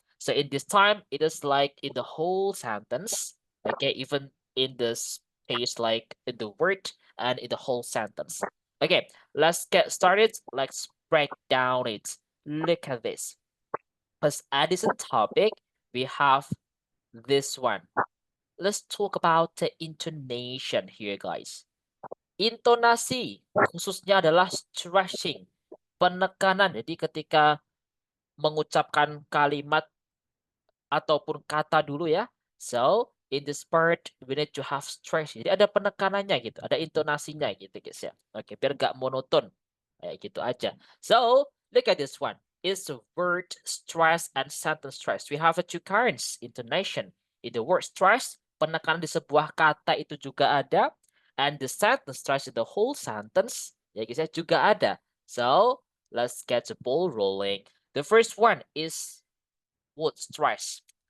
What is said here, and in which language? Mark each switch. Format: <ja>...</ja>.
<en>So in this time, it is like in the whole sentence, okay, even in the space like in the word and in the whole sentence. Okay, let's get started. Let's break down it. Look at this. As addition topic, we have this one. Let's talk about the intonation here, guys.</en> <id>Intonasi khususnya adalah stressing, penekanan. Jadi ketika mengucapkan kalimat ataupun kata dulu ya.</id> <en>So, in this part we need to have stress.</en> <id>Jadi ada penekanannya gitu, ada intonasinya gitu guys ya. Oke, biar gak monoton. Kayak gitu aja.</id> <en>So, look at this one. It's the word stress and sentence stress. We have two kinds, intonation. In the word stress,</en> <id>penekanan di sebuah kata itu juga ada.</id> <en>And the sentence stress in the whole sentence,</en> <id>ya guys ya, juga ada.</id> <en>So, let's get the ball rolling. The first one is word stress.</en>